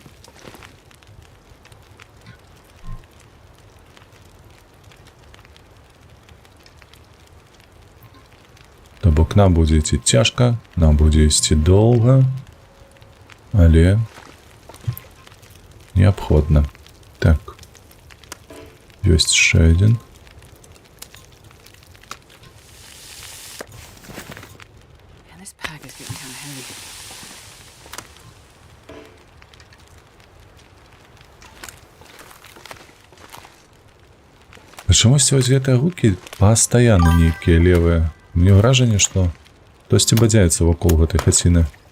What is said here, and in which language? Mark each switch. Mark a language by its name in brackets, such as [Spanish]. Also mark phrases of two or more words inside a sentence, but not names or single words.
[Belarusian] То бок нам будзе ісці цяжка, нам будзе ісці доўга, але неабходна. Так. Ёсць яшчэ адзін. [English] And this pack is getting kind of heavy. [Belarusian] Чамусьці вось гэтыя гукі пастаянна нейкія левыя. Мне ўражанне, што хтосьці бадзяецца вакол гэтай хаціны.